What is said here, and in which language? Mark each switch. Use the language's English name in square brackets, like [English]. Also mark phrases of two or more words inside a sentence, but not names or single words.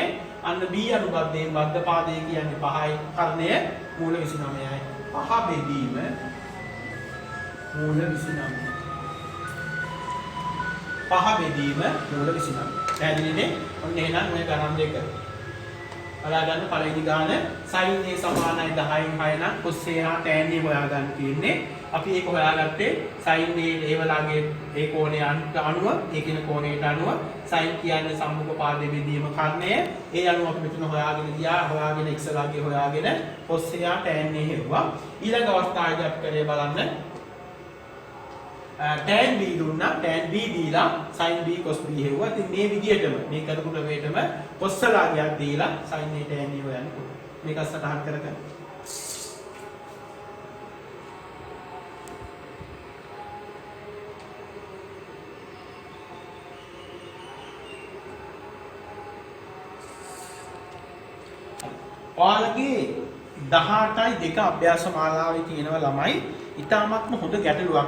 [Sinhala] අන්න b අනුබද්ධයෙන් බද්ධ පාදයේ කියන්නේ 5යි කර්ණය මූල 29යි. 5 බෙදීම මූල 29යි. 5 බෙදීම මූල 29. පැහැදිලිනේ? ඔන්න එහෙනම් මේ ගණන් දෙක. බලාගන්න පළවෙනි ගාන sin a සමානයි 10න් 6 නම් cos a හා tan a හොයාගන්න තියෙන්නේ. අපි ඒක හොයාගත්තේ sin a ඒ වලගේ ඒ කෝණය අනුව ඒ කියන කෝණයට අනුව sin කියන්නේ සම්මුඛ පාදයේ බෙදීම කර්ණය. ඒ අනුව අපි මෙතන හොයාගෙන ගියා. හොයාගෙන x වලගේ හොයාගෙන cos a හා tan a හෙව්වා. ඊළඟ අවස්ථාවේදී අපි කරේ බලන්න tan b දුන්නා. tan b දීලා sin b cos b හෙව්වා. ඉතින් මේ විදිහටම මේ කරපු ක්‍රමයටම cos ලාගයක් දීලා sin a tan a හොයන්න පුළුවන්. මේක සටහන් කරගන්න. ඔයාලගේ 18යි 2 අභ්‍යාස මාලාවේ තියෙනව ළමයි ඉතාමත්ම හොඳ ගැටලුවක්.